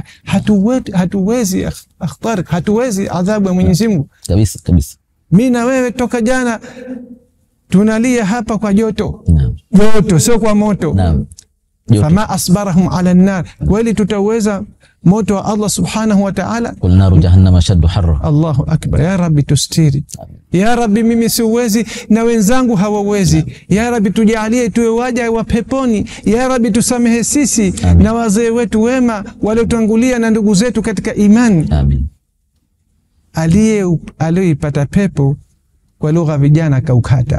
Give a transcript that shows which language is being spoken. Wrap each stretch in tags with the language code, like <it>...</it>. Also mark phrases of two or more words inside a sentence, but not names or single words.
<sw>Hatuwezi akhtar, hatuwezi adhabu ya Mwenyezi Mungu. Kabisa kabisa. Mimi na wewe toka jana tunalia hapa kwa joto. Naam. Joto sio kwa moto. Naam.</sw> <ar>فما أصبرهم على النار.</ar> <sw>Kweli tutaweza moto wa Allah</sw> <ar>سبحانه وتعالى? قل نار جهنم أشد حرا. الله أكبر. يا رب</ar> <sw>tustiri.</sw> <ar>يا رب</ar> <sw>mimi siwezi na wenzangu hawawezi.</sw> <ar>يا رب</ar> <sw>tujalie tuwe waja wa peponi.</sw> <ar>يا رب</ar> <sw>tusamehe sisi na wazee wetu wema waliotangulia na ndugu zetu katika imani. Amin. Aliyeipata pepo kwa lugha vijana kaukata.</sw>